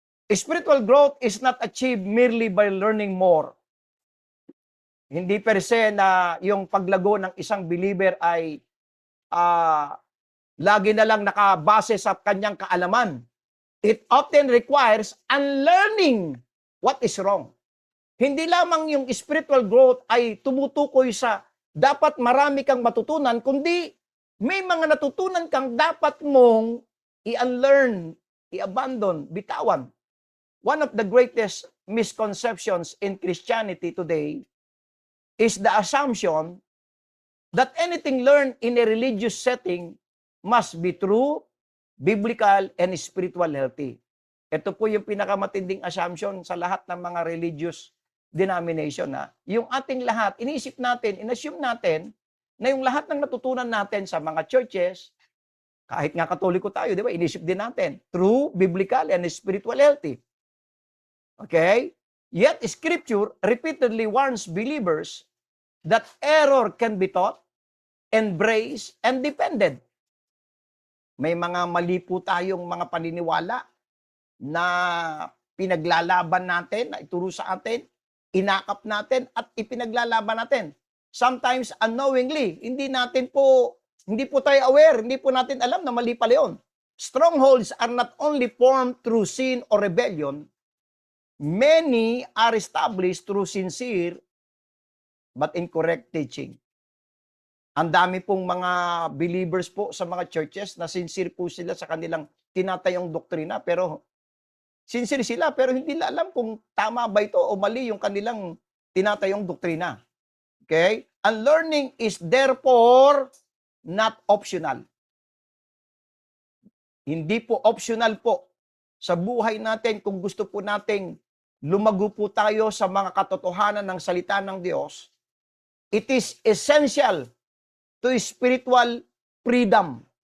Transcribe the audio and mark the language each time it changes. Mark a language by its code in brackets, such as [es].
[en] Spiritual growth is not achieved merely by learning more. [tl] Hindi per se na yung paglago ng isang believer ay lagi na lang nakabase sa kanyang kaalaman. [en] It often requires unlearning what is wrong. [tl] Hindi lamang yung spiritual growth ay tumutukoy sa dapat marami kang matutunan, kundi may mga natutunan kang dapat mong i-unlearn, i-abandon, bitawan. [en] One of the greatest misconceptions in Christianity today is the assumption that anything learned in a religious setting must be true, biblical, and spiritual healthy. [tl] Ito po yung pinakamatinding assumption sa lahat ng mga religious denomination na yung ating lahat, iniisip natin, inassume natin na yung lahat ng natutunan natin sa mga churches, kahit nga Katoliko tayo, di ba, inisip din natin, [en] true, biblical, and spiritual healthy. [tl] Okay? [en] Yet, Scripture repeatedly warns believers that error can be taught, embraced, and defended. [tl] May mga mali po tayong mga paniniwala na pinaglalaban natin, na ituro sa atin, inakap natin, at ipinaglalaban natin. [en] Sometimes unknowingly, [tl] hindi po tayo aware, hindi po natin alam na mali pala yun. [en] Strongholds are not only formed through sin or rebellion, many are established through sincere but incorrect teaching. [tl] Ang dami pong mga believers po sa mga churches na sincere po sila sa kanilang tinatayong doktrina, pero sincere sila pero hindi nila alam kung tama ba ito o mali yung kanilang tinatayong doktrina. Okay? [en] And learning is therefore not optional. [tl] Hindi po optional po sa buhay natin kung gusto po nating lumago po tayo sa mga katotohanan ng salita ng Diyos. [en] It is essential to spiritual freedom.